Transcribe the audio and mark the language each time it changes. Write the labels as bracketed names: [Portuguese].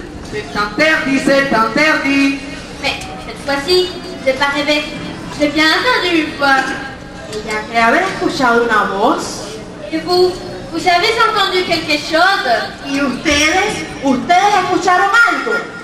[French] C'est interdit, c'est interdit. Mais cette fois-ci, je n'ai pas rêvé. J'ai bien entendu une fois. [Spanish] Ella cree haber escuchado una voz. [French] Et vous avez entendu quelque chose? [Spanish] ¿Y ustedes escucharon algo?